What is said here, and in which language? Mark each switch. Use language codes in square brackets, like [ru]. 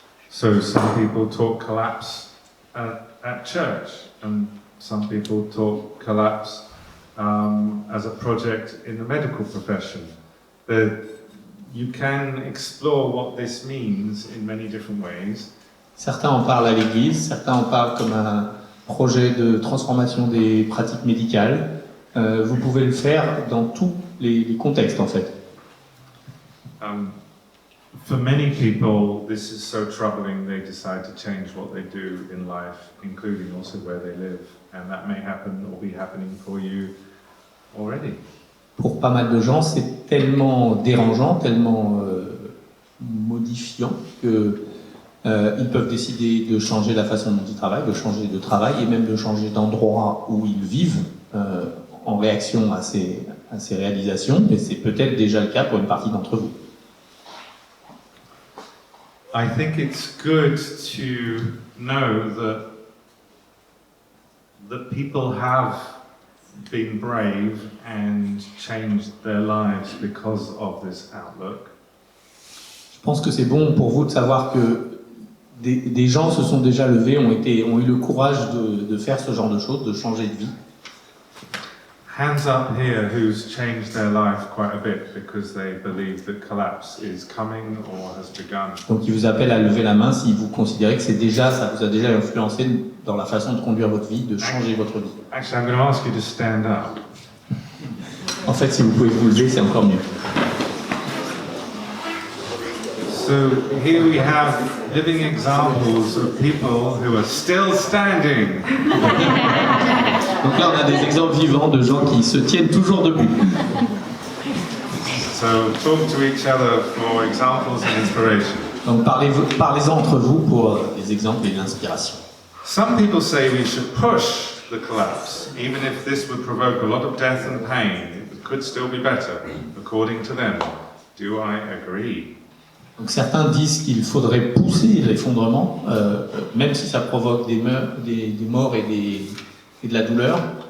[en] So some people talk collapse at church, and some people talk collapse as a project in the medical profession. You can explore what this means in many different ways. [fr] Certains en parlent à l'église, certains en parlent comme un projet de transformation des pratiques médicales. Vous pouvez le faire dans tous les contextes en fait. [en] For many people, this is so troubling they decide to change what they do in life, including also where they live, and that may happen or be happening for you already. [fr] Pour pas mal de gens, c'est tellement dérangeant, tellement modifiant que ils peuvent décider de changer la façon dont ils travaillent, de changer de travail et même de changer d'endroit où ils vivent en réaction à ces réalisations. Et c'est peut-être déjà le cas pour une partie d'entre vous. [en] I think it's good to know that people have been brave and changed their lives because of this outlook. [fr] Je pense que c'est bon pour vous de savoir que des gens se sont déjà levés, ont eu le courage de faire ce genre de choses, de changer de vie. [en] Hands up here who's changed their life quite a bit because they believe that collapse is coming or has begun. [fr] Donc il vous appelle à lever la main si vous considérez que ça vous a déjà influencé dans la façon de conduire votre vie, de changer votre vie. [en] Actually, I'm going to ask you to stand up. [fr] En fait, si vous pouvez vous lever, c'est encore mieux. [en] So here we have living examples of people who are still standing. [fr] Donc là, on a des exemples vivants de gens qui se tiennent toujours debout. [en] So talk to each other for examples and inspiration. [fr] Donc parlez-en entre vous pour des exemples et de l'inspiration. [en] Some people say we should push the collapse, even if this would provoke a lot of death and pain. It could still be better, according to them. Do I agree? [fr] Donc certains disent qu'il faudrait pousser l'effondrement, même si ça provoque des morts et de la douleur.